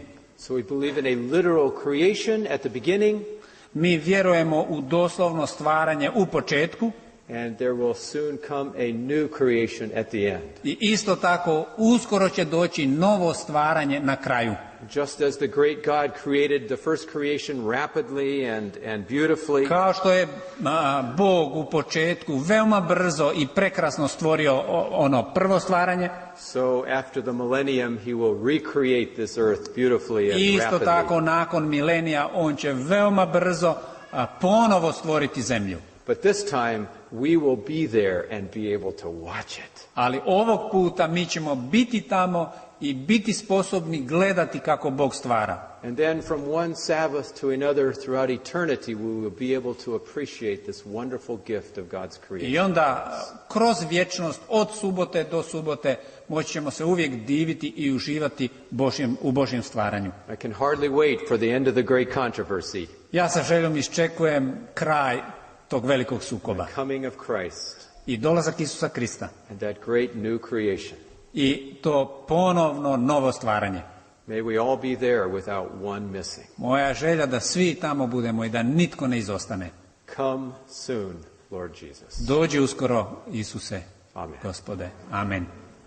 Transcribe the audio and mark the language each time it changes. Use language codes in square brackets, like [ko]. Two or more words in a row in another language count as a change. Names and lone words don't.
[en] So we believe in a literal creation at the beginning. [hr] Mi vjerujemo u doslovno stvaranje u početku. [en] And there will soon come a new creation at the end. [hr] I isto tako uskoro će doći novo stvaranje na kraju. [en] Just as the great God created the first creation rapidly and beautifully. [hr] Kao što je Bog u početku veoma brzo i prekrasno stvorio ono prvo stvaranje. [en] So after the millennium he will recreate this earth beautifully and rapidly. [hr] Isto tako nakon milenija on će veoma brzo ponovo stvoriti zemlju. [en] But this time we will be there and be able to watch it. [hr] Ali ovog puta mi ćemo biti tamo i biti sposobni gledati kako Bog stvara. [en] And then from one Sabbath to another throughout eternity we will be able to appreciate this wonderful gift of God's creation. [hr] I onda kroz vječnost od subote do subote moći ćemo se uvijek diviti i uživati u Božjem stvaranju. [en] I can hardly wait for the end of the great controversy. [hr] Ja sa željom iščekujem kraj tog velikog sukoba. [en] The coming of Christ. [hr] I dolazak Isusa Krista. [en] And that great new creation. [hr] I to ponovno novo stvaranje. [en] May we all be there without one missing. [hr] Moja želja da svi tamo budemo i da nitko ne izostane. [en] Come soon, Lord Jesus. [hr] Dođi uskoro, Isuse, Amen. Gospode. Amen.